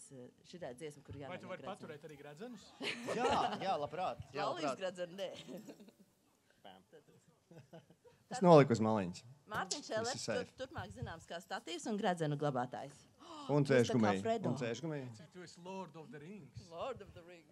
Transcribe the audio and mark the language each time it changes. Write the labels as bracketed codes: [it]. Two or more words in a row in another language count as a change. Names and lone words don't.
[lv] Šitā dziesma, kur jāmēģina gredzenu. Vai tu vari paturēt arī gredzenus? Jā, labprāt. Laulības gredzenu, nē. Es noliku uz maliņas. Mārtiņš Šelers, turpmāk zināms kā statīvs un gredzenu glabātājs. Un cēšgumēji. Cik tu esi Lord of the Rings? Lord of the Rings.